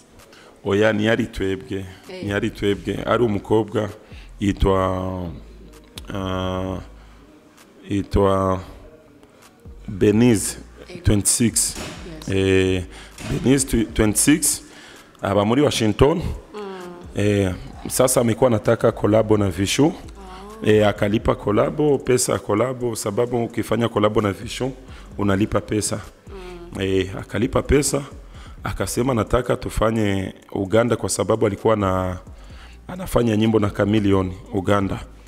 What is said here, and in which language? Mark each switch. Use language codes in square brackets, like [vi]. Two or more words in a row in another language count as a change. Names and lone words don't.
[rn] Oya, ni yari twebwe ari umukobwa yitwa Benize 26. Benize 26 aba muri Washington. [sw] Sasa amekuwa nataka kolabo na Vishu. Akalipa kolabo, pesa ya kolabo, sababu ukifanya kolabo na Vishu unalipa pesa. Akalipa pesa, akasema nataka tufanye Uganda kwa sababu alikuwa anafanya nyimbo na Chameleone Uganda.